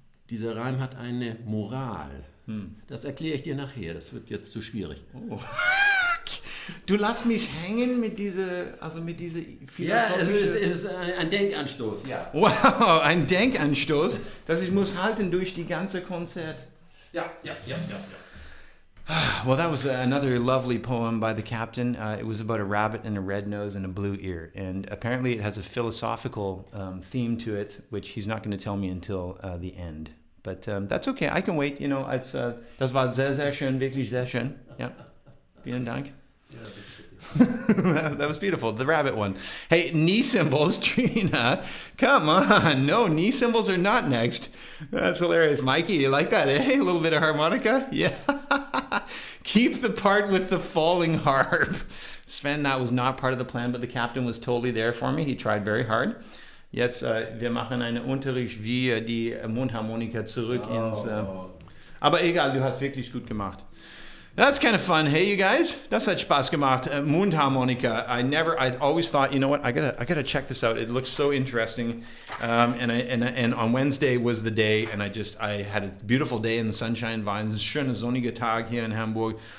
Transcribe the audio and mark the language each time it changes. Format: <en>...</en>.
<de>Dieser Reim hat eine Moral. Das erkläre ich dir nachher. Das wird jetzt zu schwierig. Oh. Du lässt mich hängen mit dieser philosophischen... Ja, es ist ein Denkanstoß. Ja. Wow, ein Denkanstoß, das ich muss halten durch die ganze Konzert. Ja.</de> <en>Well, that was another lovely poem by the captain. It was about a rabbit and a red nose and a blue ear. And apparently it has a philosophical theme to it, which he's not going to tell me until the end. But that's okay, I can wait. You know,</en> <de>das war sehr, sehr schön, wirklich sehr schön. Ja. Vielen Dank.</de> <en>That was beautiful, the rabbit one. Hey, knee cymbals, Trina. Come on, no, knee cymbals are not next. That's hilarious. Mikey, you like that, eh? A little bit of harmonica? Yeah. Keep the part with the falling harp. Sven, that was not part of the plan, but the captain was totally there for me. He tried very hard.</en> <de>Jetzt, wir machen einen Unterricht wie die Mundharmonika zurück ins... aber egal, du hast wirklich gut gemacht.</de> <en>That's kind of fun. Hey, you guys,</en> <de>das hat Spaß gemacht. Mundharmonika.</de> <en>I always thought, you know what? I gotta check this out. It looks so interesting. And on Wednesday was the day, and I had a beautiful day in the sunshine.</en> <de>War ein schöner sonniger Tag hier in Hamburg.</de>